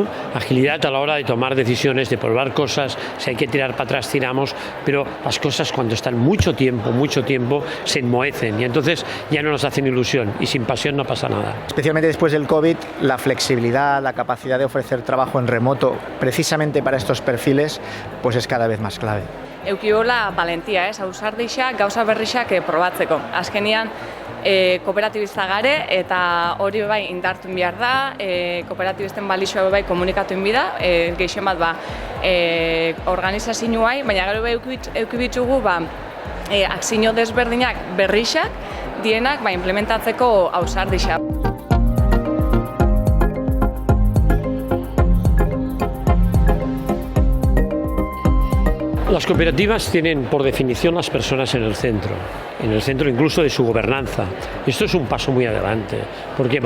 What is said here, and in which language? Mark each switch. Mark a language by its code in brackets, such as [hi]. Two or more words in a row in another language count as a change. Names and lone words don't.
[es] Agilidad a la hora de tomar decisiones, de probar cosas. Si hay que tirar para atrás, tiramos, pero las cosas cuando están mucho tiempo, se enmohecen y entonces ya no nos hacen ilusión y sin pasión no pasa nada. Especialmente después del COVID, la flexibilidad, la capacidad de ofrecer trabajo en remoto, precisamente para estos perfiles, pues es cada vez más clave. [eu] Eukiola valentia, ausardixa, gauza berrixak probatzeko. Azkenian, kooperatibista gare eta hori bai indartu behar da, kooperatibisten balixoa bai komunikatu inbida, gehixen bat organizazioa, baina gero bai eukibitzugu akzio desberdinak berrixak dienak implementatzeko ausardixa. [es] Las cooperativas tienen por definición las personas en el centro incluso de su gobernanza. Esto es un paso muy adelante. ¿Por qué?